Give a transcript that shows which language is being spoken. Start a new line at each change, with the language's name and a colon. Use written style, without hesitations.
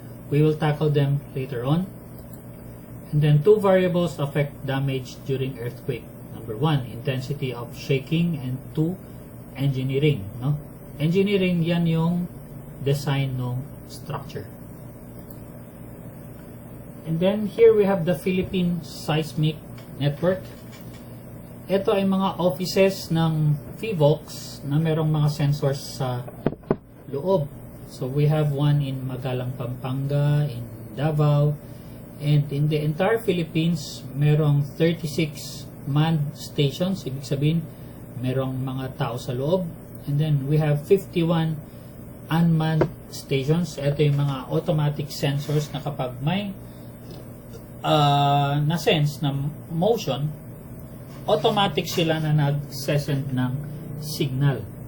English: We will tackle them later on. And then 2 variables affect damage during earthquake. Number 1, intensity of shaking, and 2, engineering. No?
Filipino: Engineering, yan yung design ng structure.
English: And then here we have the Philippine Seismic Network.
Filipino: Ito ay mga offices ng PHIVOLCS na merong mga sensors sa loob.
English: So we have one in Magalang, Pampanga, in Davao, And in the entire Philippines, merong 36 manned stations.
Filipino: Ibig sabihin, merong mga tao sa loob.
English: And then we have 51 unmanned stations.
Filipino: Ito yung mga automatic sensors na kapag may na-sense na motion, automatic sila na nag-send ng signal.